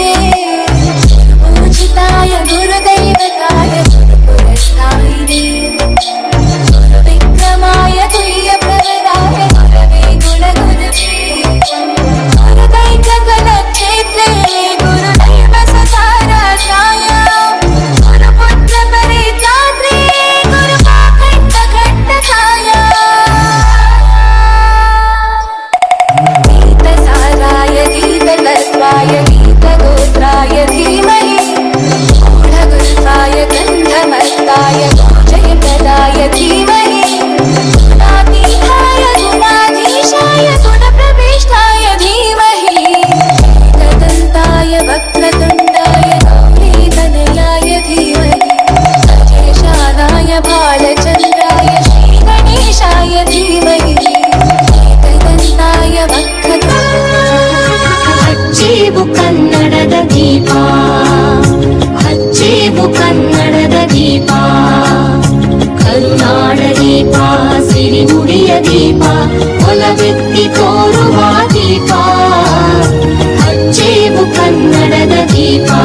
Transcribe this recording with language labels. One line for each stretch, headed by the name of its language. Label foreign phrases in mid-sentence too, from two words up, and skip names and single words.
Sanskrit: ಪೂಜಿತಾಯ ಗುರುದೈವತಾಯ ಗುರುಪುರಸ್ಥಾಯಿನೇ ಗುರುವಿಕ್ರಮಾಯ ತುಯ್ಯ ಪ್ರವರಾಯ ಗುರವೇ ಗುಣಗುರವೇ ಗುರುದೈಕ ಕಲಕ್ಷೇತ್ರೇ ಗುರುದೈವ ಸಸಾರಾಧ್ಯಾಯ ಗುರುಪುತ್ರ ಪರಿತ್ರಾತ್ರೇ ಗುರುಪಾಖಂಡ ಖಂಡಕಾಯ गीतसाराय गीततत्त्वाय गीतगोत्राय धीमहि गूढगुल्फाय गन्धमत्ताय जयप्रदाय धीमहि गुणातीताय गुणाधीशाय गुणप्रविष्टाय धीमहि एकदन्ताय वक्रतुण्डाय गौरीतनयाय धीमहि गजेशानाय बालचन्द्राय श्रीगणेशाय धीमहि
Kannada: ಹಚ್ಚೇವು ಕನ್ನಡದ ದೀಪ ಹಚ್ಚೇವು ಕನ್ನಡದ ದೀಪ ಕರುನಾಡ ದೀಪ ಸಿರಿನುಡಿಯ ದೀಪ ಒಲವೆತ್ತಿ ತೋರುವ ದೀಪ ಹಚ್ಚೇವು ಕನ್ನಡದ ದೀಪ